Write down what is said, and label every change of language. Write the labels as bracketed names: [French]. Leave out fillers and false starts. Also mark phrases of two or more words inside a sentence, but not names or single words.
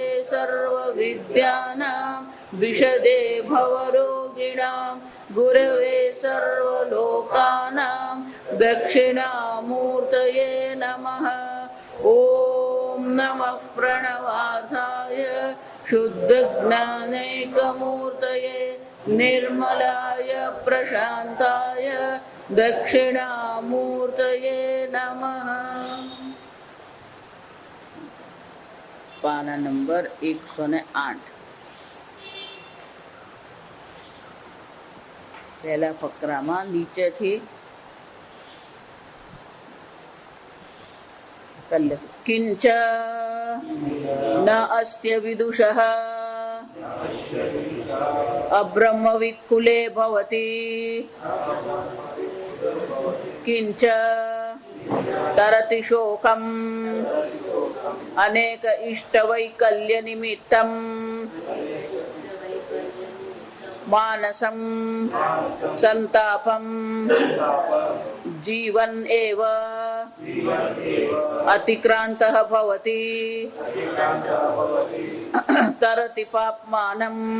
[Sanskrit] सर्वविद्यानां विशदे भवरोगिणां गुरवे सर्वलोकानां दक्षिणामूर्तये नमः ॐ नमः प्रणवार्थाय शुद्धज्ञानैकमूर्तये निर्मलाय प्रशान्ताय दक्षिणामूर्तये नमः। [Gujarati] પાના નંબર 108 પહેલા ફકરામાં નીચેથી किंच [Sanskrit] न अस्ति विदुषः अब्रह्मवित्कुले भवति किंच तरति शोकम् अनेक इष्टवैकल्य निमित्तम् मानसं संतापं जीवन एव अतिक्रान्तः भवति तरति पाप्मानं